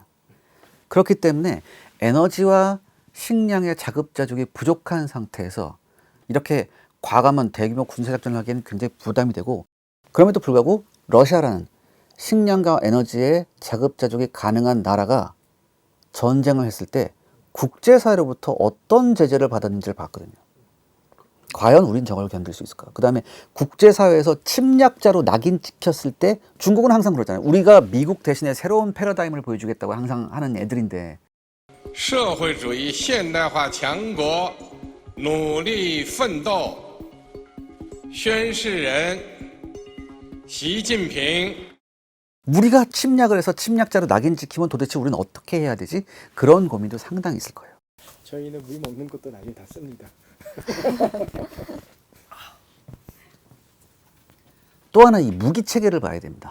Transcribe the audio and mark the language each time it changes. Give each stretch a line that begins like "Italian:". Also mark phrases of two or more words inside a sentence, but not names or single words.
Korean: 그렇기 때문에 에너지와 식량의 자급자족이 부족한 상태에서 이렇게 과감한 대규모 군사작전을 하기에는 굉장히 부담이 되고 그럼에도 불구하고 러시아라는 식량과 에너지의 자급자족이 가능한 나라가 전쟁을 했을 때 국제사회로부터 어떤 제재를 받았는지를 봤거든요. 과연 우린 저걸 견딜 수 있을까? 그 다음에 국제사회에서 침략자로 낙인 찍혔을 때 중국은 항상 그러잖아요. 우리가 미국 대신에 새로운 패러다임을 보여주겠다고 항상 하는 애들인데
Chinese: 社会主义现代化强国努力奋斗宣誓人习近平
Korean: 우리가 침략을 해서 침략자로 낙인 찍히면 도대체 우리는 어떻게 해야 되지? 그런 고민도 상당히 있을 거예요. 저희는 물 먹는 것도 나중에 다 씁니다. 또 하나 이 무기 체계를 봐야 됩니다.